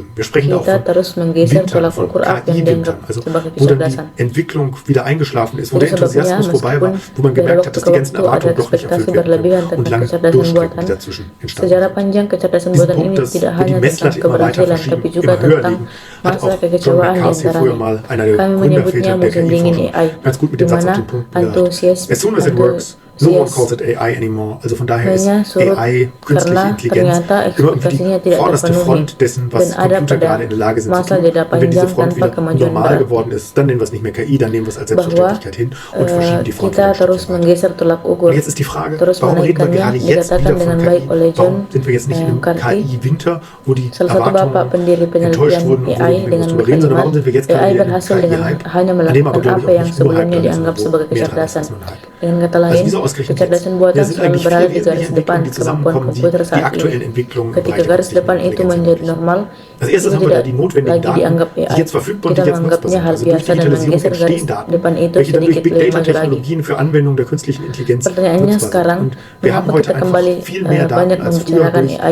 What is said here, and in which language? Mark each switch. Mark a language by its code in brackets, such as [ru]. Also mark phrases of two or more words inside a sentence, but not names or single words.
[de] Wir sprechen auch von Wintern, von KI-Wintern, also wo dann die Entwicklung wieder eingeschlafen ist, wo der Enthusiasmus vorbei war, wo man gemerkt hat, dass die ganzen Erwartungen doch nicht erfüllt werden und lange Durchstrecken, die dazwischen entstanden sind. Diesen Punkt, dass die Messlatte immer weiter verschieben, immer höher liegen, hat auch John McCarthy früher mal, einer der Gründerväter der KI-Forschung, ganz gut mit dem Satz auf den Punkt gesagt. [en] As soon as it works, no one calls it AI anymore. [de] Also von daher ist AI, künstliche Intelligenz, immer irgendwie die vorderste Front dessen, was Computer gerade in der Lage sind zu tun. Und wenn diese Front wieder normal geworden ist, dann nennen wir es nicht mehr KI, dann nehmen wir es als Selbstverständlichkeit hin und verschieben die Front. Und jetzt ist die Frage, warum reden wir gerade jetzt wieder von KI? Warum sind wir jetzt nicht in einem KI-Winter, wo die Erwartungen enttäuscht wurden, obwohl wir nicht drüber reden, sondern warum sind wir jetzt gerade wieder in einem KI-Hype, an dem aber, glaube ich, auch nicht nur Hype drin ist, sondern wo mehr dran ist als nur ein Hype. Also wieso [id] kecerdasan buatan selalu berada di garis depan kemampuan komputer saat ini. Ketika garis depan itu menjadi normal, itu tidak lagi dianggap AI. Kita menganggapnya hal biasa dan menggeser garis depan itu sedikit lebih maju lagi. Pertanyaannya sekarang, mengapa kita kembali banyak membicarakan AI?